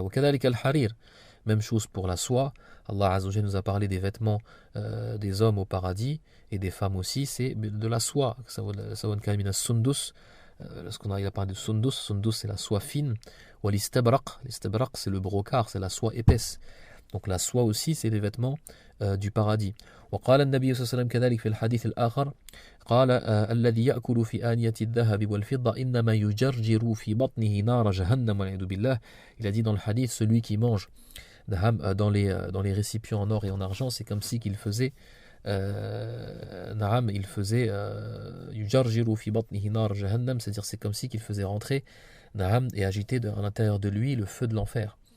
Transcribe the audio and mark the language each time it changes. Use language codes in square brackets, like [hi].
[ar] وكذلك الحرير, [fr] même chose pour la soie. Allah Azza wa Jal nous a parlé des vêtements des hommes au paradis et des femmes aussi, c'est de la soie. Lorsqu'on arrive à parler de sundus c'est la soie fine. Ou l'istabraq c'est le brocart, c'est la soie épaisse. Donc la soie aussi c'est les vêtements du paradis. [ar] وقال النبي صلى الله عليه وسلم كذلك في الحديث الآخر قال الذي يأكل في آنية الذهب والفضة إنما يجرجر في بطنه نار جهنم والعياذ بالله. [fr] Il a dit dans le hadith, celui qui mange dans les récipients en or et en argent, c'est comme si qu'il faisait [ar] yujarjiru fi batnihi nar jahannam, [fr] c'est-à-dire c'est comme si qu'il faisait rentrer et agiter à l'intérieur de lui le feu de l'enfer.